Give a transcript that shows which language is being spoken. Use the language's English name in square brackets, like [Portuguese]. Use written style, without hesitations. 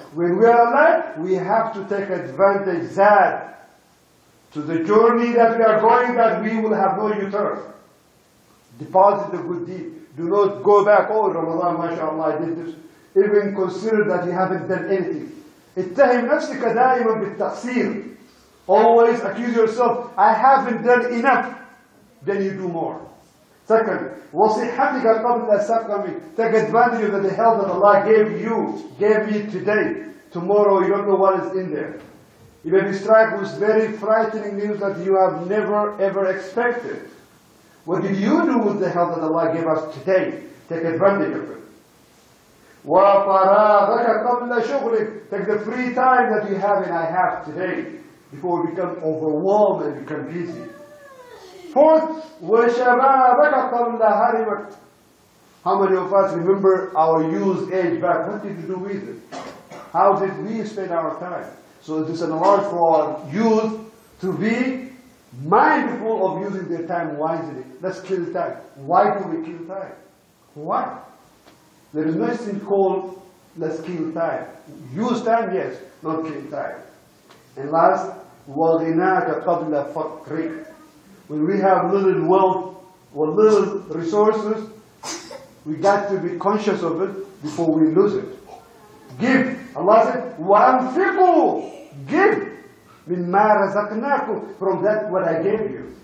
[English] When we are alive, we have to take advantage that to the journey that we are going, that we will have no U-turn. Deposit the good deed. Do not go back, oh Ramadan, mashallah, I did this. Even consider that you haven't done anything. [Arabic] اتهم نفسك دائما بالتقصير. [English] Always accuse yourself, I haven't done enough. Then you do more. Second, [Arabic] وصحتك قبل سقمك. [English] Take advantage of the health that Allah gave you, gave me today. Tomorrow you don't know what is in there. You may be struck with very frightening news that you have never ever expected. What did you do with the health that Allah gave us today? Take advantage of it. [Arabic] وَفَرَاغَكَ قَبْلَ شُغْلِكَ. [English] Take the free time that you have and I have today before we become overwhelmed and become busy. Fourth, [Arabic] وَشَبَابَكَ قَبْلَ هَرِمَكَ. [English] How many of us remember our youth age back? What did we do with it? How did we spend our time? So it is an award for our youth to be mindful of using their time wisely. Let's kill time. Why do we kill time? Why? There is nothing called let's kill time. Use time, yes, not kill time. And last, [Arabic] وَغِنَاكَ قَبْلَ فَقْرِكَ. [English] When we have little wealth or little resources, we got to be conscious of it before we lose it. Give. Allah said, [Arabic] وَأَنْفِقُوا. [English] Give. [Arabic] مِمَّا رَزَقْنَاكُمْ. [English] From that what I gave you.